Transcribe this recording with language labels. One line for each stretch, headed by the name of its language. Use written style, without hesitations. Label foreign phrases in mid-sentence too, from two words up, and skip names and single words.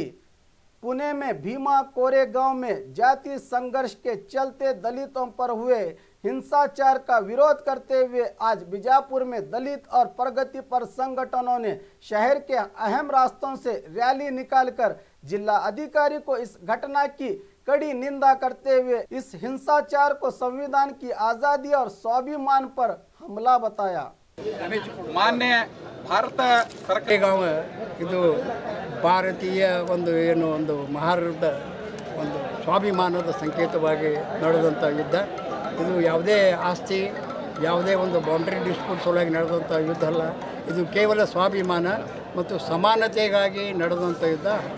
Hindi: पुणे में भीमा कोरेगांव में जातीय संघर्ष के चलते दलितों पर हुए हिंसाचार का विरोध करते हुए आज बीजापुर में दलित और प्रगतिपर संगठनों ने शहर के अहम रास्तों से रैली निकालकर जिला अधिकारी को इस घटना की कड़ी निंदा करते हुए इस हिंसाचार को संविधान की आज़ादी और स्वाभिमान पर हमला बताया। मान्य भारत
Kannada: कोरेगांव ಇದು ಭಾರತೀಯ ಒಂದು ಮಹಾರದ ಒಂದು ಸ್ವಾಭಿಮಾನದ ಸಂಕೇತವಾಗಿ ನಡೆದಂಥ ಯುದ್ಧ. ಇದು ಯಾವುದೇ ಆಸ್ತಿ ಯಾವುದೇ ಒಂದು
English: boundary dispute
Kannada: ಸಲುವಾಗಿ ನಡೆದಂಥ ಯುದ್ಧ ಅಲ್ಲ. ಇದು ಕೇವಲ ಸ್ವಾಭಿಮಾನ ಮತ್ತು ಸಮಾನತೆಗಾಗಿ ನಡೆದಂಥ ಯುದ್ಧ.